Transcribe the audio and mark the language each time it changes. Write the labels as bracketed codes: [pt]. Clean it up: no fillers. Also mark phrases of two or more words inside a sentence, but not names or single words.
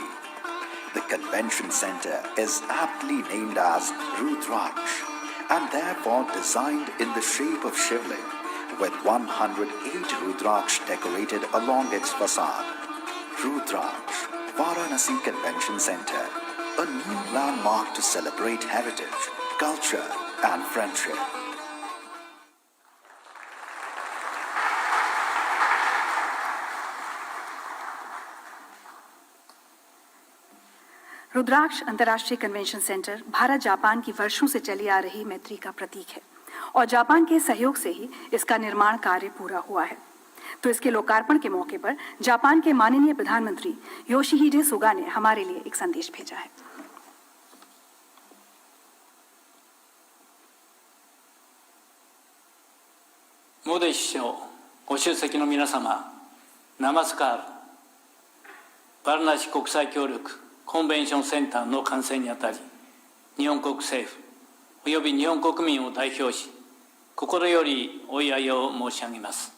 [en] The convention center is aptly named as Rudraksh and therefore designed in the shape of Shivling with 108 Rudraksh decorated along its facade. Rudraksh, Varanasi Convention Center, a new landmark to celebrate heritage, culture and friendship. [hi] रुद्राक्ष अंतर्राष्ट्रीय [en] convention center [hi] भारत जापान की वर्षों से चली आ रही मैत्री का प्रतीक है और जापान के सहयोग से ही इसका निर्माण कार्य पूरा हुआ है। तो इसके लोकार्पण के मौके पर जापान के माननीय प्रधानमंत्री योशिहिडे सुगा ने हमारे लिए एक संदेश भेजा है। [ja] モディ首相、ご出席の皆様、ナマスカール、バラナシ国際協力コンベンションセンターの完成にあたり、日本国政府および日本国民を代表し、心よりお祝いを申し上げます。